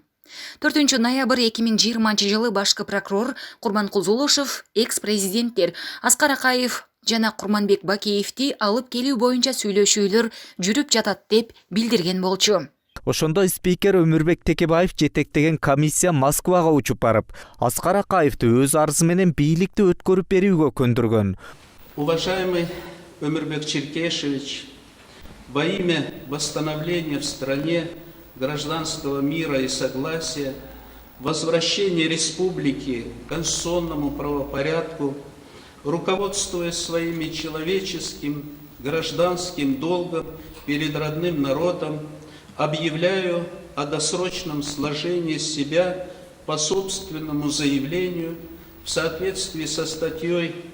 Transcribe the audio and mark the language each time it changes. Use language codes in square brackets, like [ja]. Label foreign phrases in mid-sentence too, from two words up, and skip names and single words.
[ky] 4 ноябрь 2020 жылы башкы прокурор Курманкул Зулушев экс-президенттер Аскар Акаев жана Курманбек Бакиевди алып келүү боюнча сүйлөшүүлөр жүрүп жатат деп билдирген болчу. Ошондой спикер Өмүрбек Текебаев жетектеген комиссия Москвага учуп барып, Аскар Акаевди өз арызы менен бийликти өткөрүп берүүгө көндүргөн. [ru] Уважаемый Өмүрбек Черкешевич, во имя восстановления в стране гражданского мира и согласия, возвращения республики к конституционному правопорядку, руководствуясь своими человеческим, гражданским долгом перед родным народом, объявляю о досрочном сложении себя по собственному заявлению в соответствии со статьей